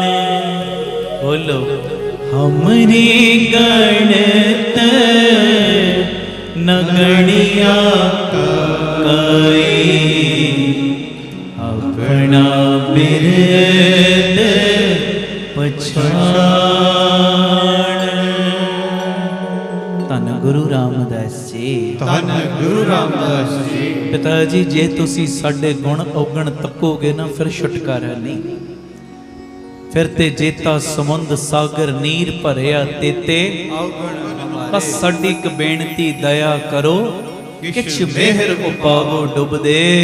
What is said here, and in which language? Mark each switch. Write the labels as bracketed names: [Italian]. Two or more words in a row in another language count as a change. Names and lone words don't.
[Hindi] बोलो हमरी गणत नगणिया काए, अपना बिरद पछाण। धन गुरु रामदास जी। धन गुरु रामदास जी। [Punjabi] ਪਿਤਾ ਜੀ ਜੇ ਤੁਸੀਂ ਸਾਡੇ ਗੁਣ ਔਗਣ ਤੱਕੋਗੇ ਨਾ ਫਿਰ ਛੁਟਕਾਰਾ ਨਹੀਂ। ਫਿਰ ਤੇ ਜੇਤਾ ਸਮੁੰਦ ਸਾਗਰ ਨੀਰ ਭਰਿਆ ਤੇਤੇ। ਬਸ ਸਾਡੀ ਇੱਕ ਬੇਨਤੀ ਦਇਆ ਕਰੋ, ਕਿਛ ਮਿਹਰ ਉਪਾਵੋ ਡੁੱਬਦੇ।